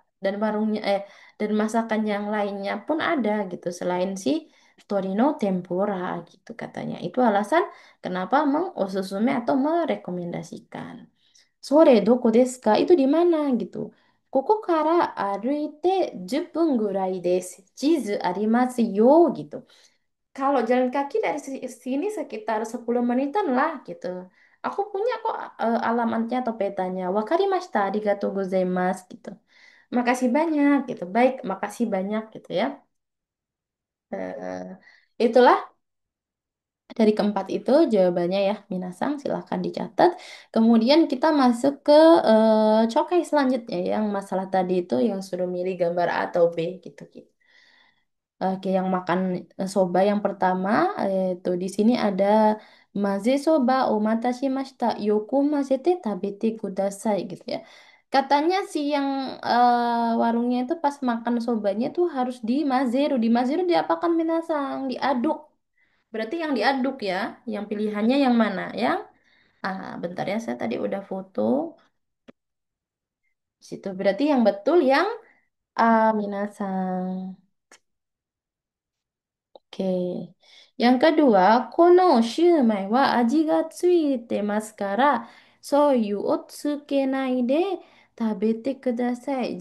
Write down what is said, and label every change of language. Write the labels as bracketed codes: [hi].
[id] Dan dan masakan yang lainnya pun ada gitu. Selain si Torino tempura gitu katanya. Itu alasan kenapa osusume atau merekomendasikan. [ja] Sore doko desu ka? [id] Itu di mana gitu. [ja] Koko kara aruite 10分ぐらいです。地図ありますよ [id] gitu. Kalau jalan kaki dari sini sekitar 10 menitan lah gitu. Aku punya kok alamatnya atau petanya. [ja] Wakarimashita, arigatou gozaimasu [id] gitu. Makasih banyak gitu. Baik, makasih banyak gitu ya. Eh, itulah dari keempat itu jawabannya ya, Minasang, silahkan dicatat. Kemudian kita masuk ke cokai selanjutnya yang masalah tadi itu yang suruh milih gambar A atau B gitu. Gitu. Oke, yang makan soba yang pertama itu di sini ada [ja] maze soba omatashimashita yoku mazete tabete kudasai [id] gitu ya. Katanya si yang warungnya itu pas makan sobanya tuh harus di mazeru. Di mazeru diapakan minasang? Diaduk. Berarti yang diaduk ya. Yang pilihannya yang mana? Yang bentar ya, saya tadi udah foto. Situ berarti yang betul yang minasang. Oke. Yang kedua, [ja] このシューマイは味がついてますから、醤油をつけないで食べてください.